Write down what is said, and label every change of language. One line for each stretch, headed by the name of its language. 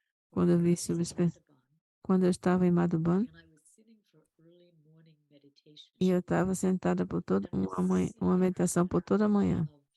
Portuguese: quando eu vi sobre quando eu estava em Madhuban,
English: and I was sitting for early morning meditation
Portuguese: e eu estava sentada por toda uma meditação por toda a manhã.